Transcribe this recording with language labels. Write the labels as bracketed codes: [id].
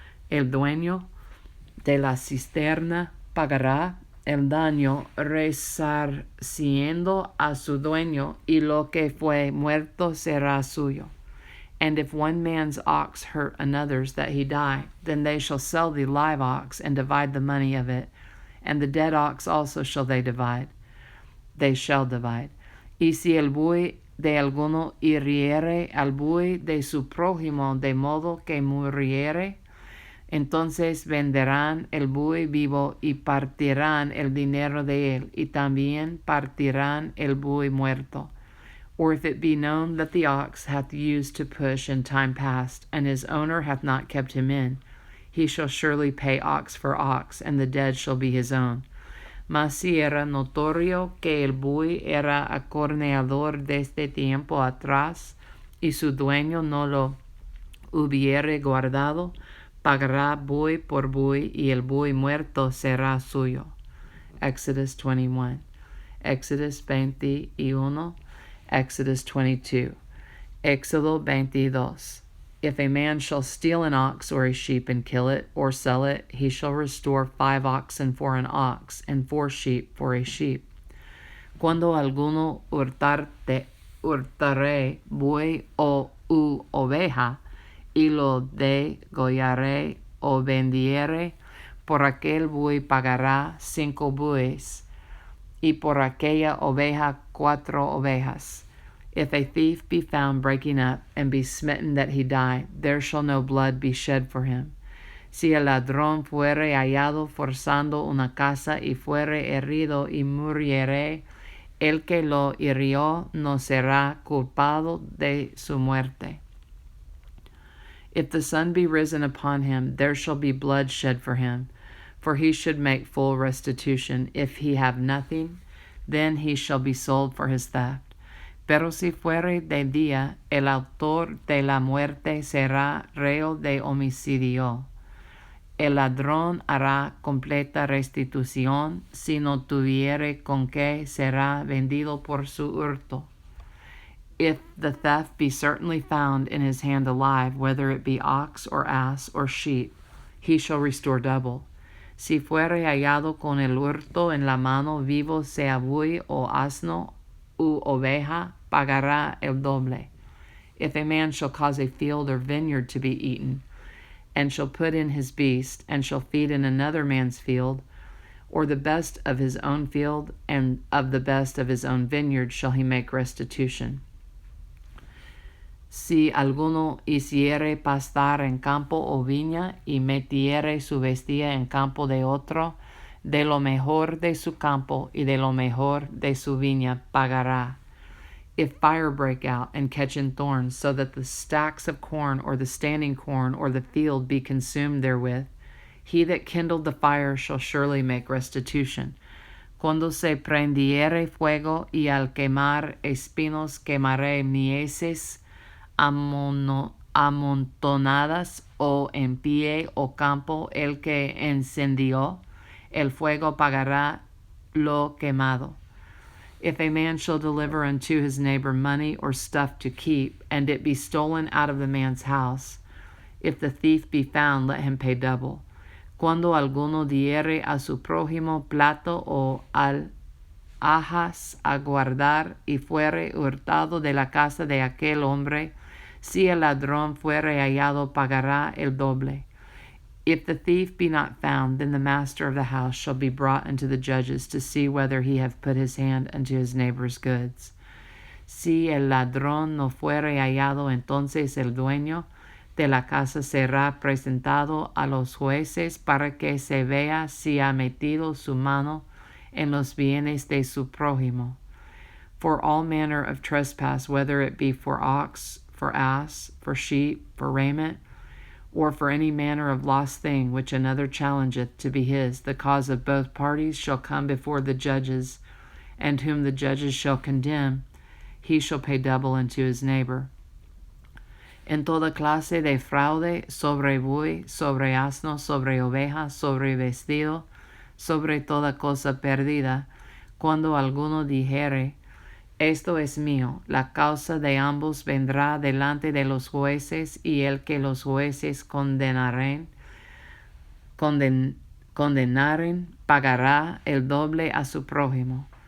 [es] El dueño de la cisterna pagará el daño, resarciendo a su dueño, y lo que fue muerto será suyo. [en] And if one man's ox hurt another's that he die, then they shall sell the live ox, and divide the money of it, and the dead ox also shall they shall divide. [es] Y si el buey de alguno hiriere al buey de su prójimo, de modo que muriere, entonces venderán el buey vivo y partirán el dinero de él, y también partirán el buey muerto. [en] Or if it be known that the ox hath used to push in time past, and his owner hath not kept him in, he shall surely pay ox for ox, and the dead shall be his own. [es] Mas si era notorio que el buey era acorneador desde tiempo atrás, y su dueño no lo hubiere guardado, pagará buey por buey, y el buey muerto será suyo. [en] Exodus 21. Exodus 21. Exodus 22. Éxodo 22. If a man shall steal an ox or a sheep and kill it, or sell it, he shall restore 5 oxen for an ox, and 4 sheep for a sheep. [es] Cuando alguno hurtare buey o u oveja, y lo degollare o vendiere, por aquel buey pagará 5 bueyes, y por aquella oveja 4 ovejas. [en] If a thief be found breaking up, and be smitten that he die, there shall no blood be shed for him. [es] Si el ladrón fuere hallado forzando una casa, y fuere herido y muriere, el que lo hirió no será culpado de su muerte. [en] If the sun be risen upon him, there shall be blood shed for him, for he should make full restitution. If he have nothing, then he shall be sold for his theft. [es] Pero si fuere de día, el autor de la muerte será reo de homicidio. El ladrón hará completa restitución, si no tuviere con qué será vendido por su hurto. [en] If the theft be certainly found in his hand alive, whether it be ox or ass or sheep, he shall restore double. [es] Si fuere hallado con el hurto en la mano, vivo sea buey o asno u oveja, pagará el doble. [en] If a man shall cause a field or vineyard to be eaten, and shall put in his beast, and shall feed in another man's field, or the best of his own field, and of the best of his own vineyard shall he make restitution. [es] Si alguno hiciere pastar en campo o viña, y metiere su bestia en campo de otro, de lo mejor de su campo y de lo mejor de su viña pagará. [en] If fire break out and catch in thorns, so that the stacks of corn or the standing corn or the field be consumed therewith, he that kindled the fire shall surely make restitution. [es] Cuando se prendiere fuego, y al quemar espinos quemaré mieses amontonadas, o en pie o campo, el que encendió el fuego pagará lo quemado. [en] If a man shall deliver unto his neighbor money or stuff to keep, and it be stolen out of the man's house, if the thief be found, let him pay double. [es] Cuando alguno diere a su prójimo plato o ajas a guardar y fuere hurtado de la casa de aquel hombre, si el ladrón fuere hallado, pagará el doble. [en] If the thief be not found, then the master of the house shall be brought unto the judges to see whether he have put his hand unto his neighbor's goods. [es] Si el ladrón no fuere hallado, entonces el dueño de la casa será presentado a los jueces para que se vea si ha metido su mano en los bienes de su prójimo. [en] For all manner of trespass, whether it be for ox, for ass, for sheep, for raiment, or for any manner of lost thing which another challengeth to be his, the cause of both parties shall come before the judges, and whom the judges shall condemn, he shall pay double unto his neighbor. [es] En toda clase de fraude, sobre buey, sobre asno, sobre oveja, sobre vestido, sobre toda cosa perdida, cuando alguno dijere, esto es mío, la causa de ambos vendrá delante de los jueces, y el que los jueces condenaren, pagará el doble a su prójimo.